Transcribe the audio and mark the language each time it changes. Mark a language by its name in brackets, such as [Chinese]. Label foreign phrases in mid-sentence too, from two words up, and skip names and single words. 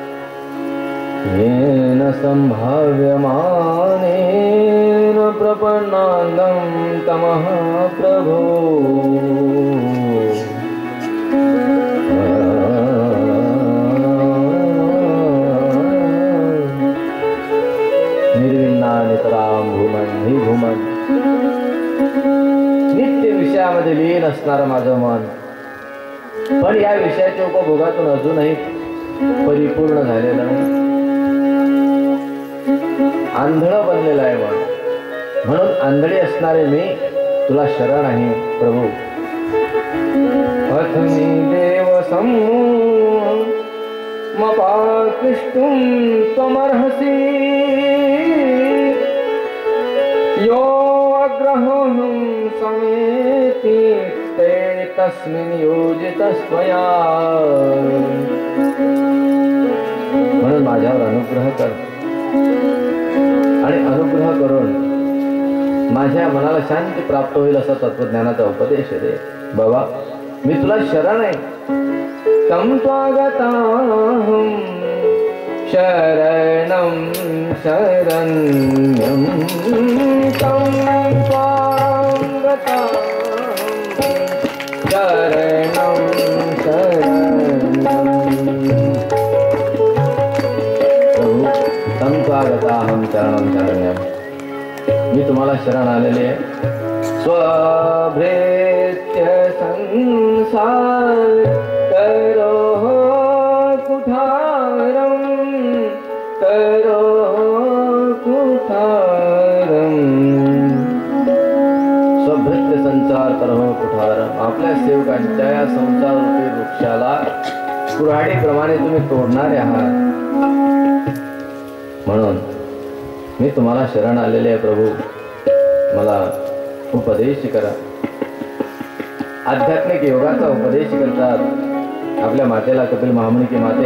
[Sanskrit] येन सम्भाव्यमानेन प्रपन्नानं तमः प्रभो. निर्विन्नानितरां भूमन, [Marathi] ही भूमन नित्य विषयामध्ये लीन असणारं माझं मन, पण या विषयाच्या उपभोगातून अजूनही परिपूर्ण झालेलं नाही. आंधळ बनलेलं आहे मन. म्हणून आंधळी असणारे मी तुला शरण आहे प्रभू. [Sanskrit] अथमी देव सम्मुपाकृष्टुं त्वमर्हसि यो अग्रहं समेति ते तस्मिन् योजित स्वया, [Marathi] म्हणून माझ्यावर अनुग्रह कर आणि अनुग्रह करून माझ्या मनाला शांती प्राप्त होईल असा तत्वज्ञानाचा उपदेश दे बाबा. मी तुला शरण आहे. [Sanskrit] तं त्वागताहं शरणं शरण्यं, तं त्वागताहं शरणं शरण्यं. प्रभू, तं त्वागताहं शरणं शरण्यं, [Marathi] मी तुम्हाला शरण आलेले आहे. [Sanskrit] स्वभृत्य संसार करो कुठारं, करो कुठारं. स्वभृत्य संसार करो कुठारं. [Marathi] आपल्या सेवकांच्या या संसार रूपी वृक्षाला कुऱ्हाडीप्रमाणे तुम्ही तोडणारे आहात. म्हणून मी तुम्हाला शरण आलेले आहे प्रभू, मला उपदेश करा. आध्यात्मिक योगाचा उपदेश करतात आपल्या मातेला कपिल महामुनी की माते.